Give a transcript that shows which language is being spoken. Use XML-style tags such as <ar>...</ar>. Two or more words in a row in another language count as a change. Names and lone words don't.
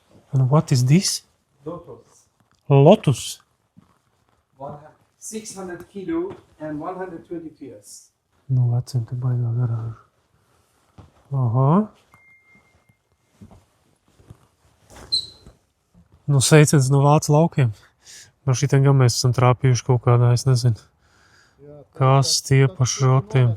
<en>And what is this? Lotus. Lotus. 600 kilo and 120 pairs.</en> <lv>Nu, vecim, te baigā garāžu. Aha. Nu, sveiciens no Vācu laukiem. No šitiem gan mēs esam trāpījuši kaut kādā, es nezinu. Kas tie pa šrotiem.</lv>